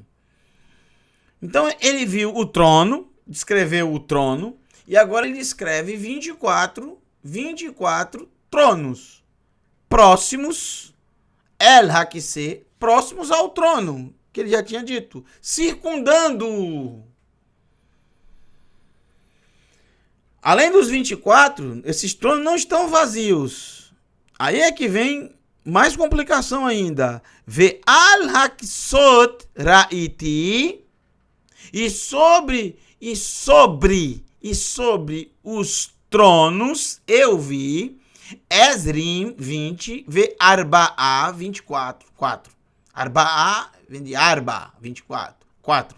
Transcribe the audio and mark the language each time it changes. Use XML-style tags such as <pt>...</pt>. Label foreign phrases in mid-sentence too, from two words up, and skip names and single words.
<pt>Então, ele viu o trono, descreveu o trono, e agora ele descreve 24 tronos próximos,</pt> <he>אל הכסא,</he> <pt>próximos ao trono, que ele já tinha dito, circundando. Além dos 24, esses tronos não estão vazios. Aí é que vem mais complicação ainda.</pt> <he>ועל הכסאות ראיתי,</he> <pt>e sobre os tronos eu vi Ezrim 20,</pt> <he>וארבעה</he> <pt>24, 4. Arba'a vem de Arba, 24, 4.</pt>